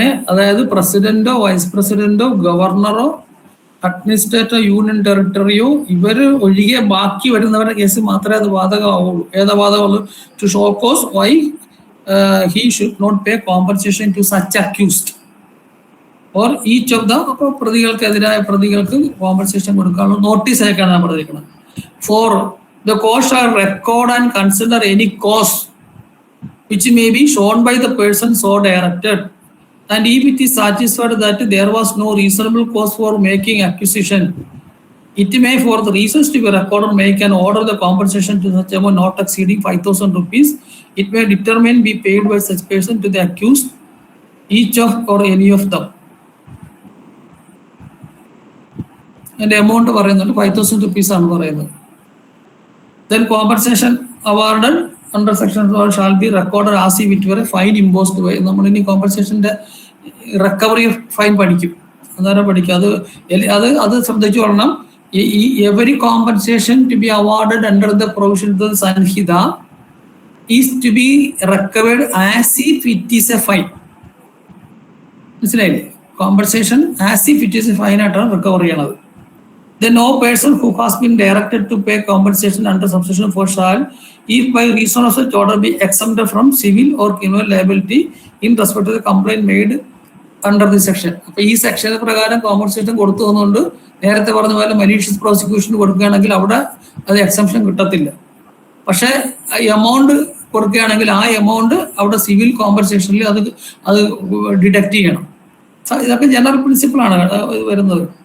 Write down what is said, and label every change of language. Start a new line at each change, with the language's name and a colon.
Malayalam: അതായത് പ്രസിഡന്റോ vice പ്രസിഡന്റോ ഗവർണറോ administrator union ടെറിട്ടറിയോ ഇവർ ഒഴികെ ബാക്കി വരുന്നവരുടെ കേസ് മാത്രമേ അത് ബാധകമാവുള്ളൂ. ഏതാ ബാധകമുള്ളൂ?
English: To show cause why he should not pay compensation to such accused or each of the.
Malayalam: അപ്പോൾ പ്രതികൾക്കെതിരായ പ്രതികൾക്ക് കോമ്പൻസേഷൻ കൊടുക്കാനുള്ള നോട്ടീസ് അയക്കാനാണ് പറഞ്ഞിരിക്കുന്നത്.
English: For the cause shall record and consider any cause which may be shown by the person so directed, and if it is satisfied that there was no reasonable cause for making accusation, it may for the reasons to be recorded make an order the compensation to such amount not exceeding 5,000 rupees. It may determine be paid by such person to the accused, each of or any of them.
Malayalam: അതിന്റെ amount പറയുന്നുണ്ട് 5,000 rupees ആണ് പറയുന്നത്.
English: Then compensation awarded under section 4 shall be recorded as if it were a fine imposed by.
Malayalam: നമ്മൾ ഇനി കോമ്പൻസേഷന്റെ recovery fine പഠിക്കും, അന്നേരം പഠിക്കും. അത് ശ്രദ്ധിച്ചു കൊള്ളണം.
English: Every compensation to be awarded under the provisions of the Sanhita is to be recovered as if it is a fine.
Malayalam: മനസ്സിലായില്ലേ?
English: compensation as if it is a fine
Malayalam: ആയിട്ടാണ് റിക്കവർ ചെയ്യണത്.
English: Then no person who has been directed to pay compensation under subsection 4 shall, if by reason of such order, be exempted from civil or criminal liability in respect to the complaint made under this section.
Malayalam: അപ്പോൾ ഈ section പ്രകാരം compensation കൊടുത്തു വന്നുകൊണ്ട് നേരത്തെ പറഞ്ഞ പോലെ malicious prosecution കൊടുക്കുകയാണെങ്കിൽ അവിടെ അത് എക്സംഷൻ കിട്ടത്തില്ല. പക്ഷേ എമൗണ്ട് കൊടുക്കുകയാണെങ്കിൽ ആ എമൗണ്ട് അവിടെ സിവിൽ കോമ്പൻസേഷനിൽ അത് ഡിഡക്ട് ചെയ്യണം. ഇതൊക്കെ ജനറൽ പ്രിൻസിപ്പിളാണ് വരുന്നത്.